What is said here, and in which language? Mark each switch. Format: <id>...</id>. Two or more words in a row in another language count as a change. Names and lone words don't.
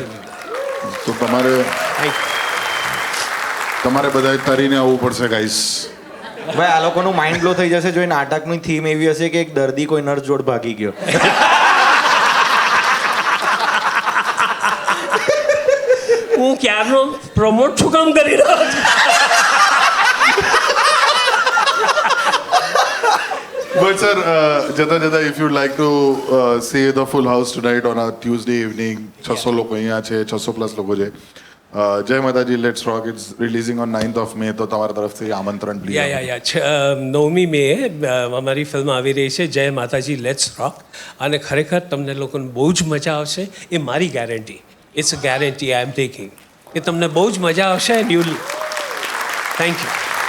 <gu>તો તમારે બધાએ તરીને આવવું પડશે ગાઈસ. ભાઈ આ લોકોનું માઇન્ડ બ્લો થઈ જશે જો એ નાટકની થીમ એવી હશે કે એક દર્દી કોઈ નર્સ જોડ ભાગી ગયો. હું ક્યારનો પ્રમોટ શું કામ કરી રહ્યો છું?</gu> <en>But sir, jata if you'd like to say the full house tonight on a Tuesday evening,</en> <gu>600 લોકો અહીંયા છે, 600 પ્લસ લોકો છે.</gu> <en>જય માતાજી, લેટ્સ રોક it's releasing on 9th of May.</en> <gu>તો તમારા તરફથી આમંત્રણ પ્લીઝ. યા 9મી મે અમારી ફિલ્મ આવી રહી છે જય માતાજી લેટ્સ રોક, અને ખરેખર તમને લોકોને બહુ જ મજા આવશે. એ મારી ગેરંટી,</gu> <en>it's a guarantee I am taking,</en> <gu>કે તમને બહુ જ મજા આવશે.</gu> <en>and you thank you.</en>